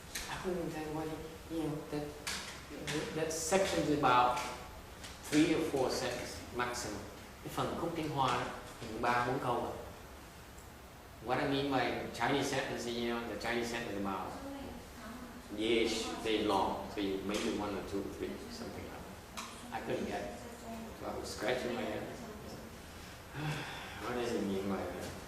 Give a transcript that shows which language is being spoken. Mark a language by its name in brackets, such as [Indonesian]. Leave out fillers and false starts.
[English] I couldn't understand why, you know, that section is about 3 or 4 sentences maximum. [Vietnamese] Cái phần khúc Tiếng Hoa đó, 3-4 câu. [English] What I mean by Chinese sentence, you know, the Chinese sentence is about yes, very long, so maybe 1 or 2 or 3, something like that. I couldn't get it, so I was scratching my head. What does it mean by that?